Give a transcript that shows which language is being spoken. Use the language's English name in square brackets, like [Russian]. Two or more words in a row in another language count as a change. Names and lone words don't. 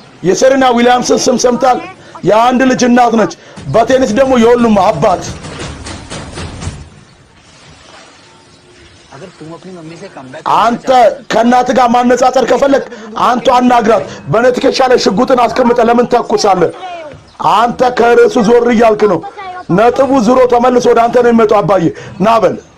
[Amharic] የሰሪና ዊሊያምስን ስም ሰምታል የአንድ ልጅ እናት ነች በቴኒስ ደግሞ የሁሉም አባት [Hindi] अगर तुम अपनी मम्मी से [English] come back [Amharic] አንተ ከእናት ጋር ማነጻጸር ከፈለክ አንተ አናግራት በኔ ትከሻ ላይ ሽጉጥን አስቀምጠ ለምን ተኩሳለህ አንተ ከርዕሱ ዞር እያልክ ነው ነጥቡ ዝሮ ተመልሶ ወደ አንተ ነው የሚመጣው አባዬ ና በል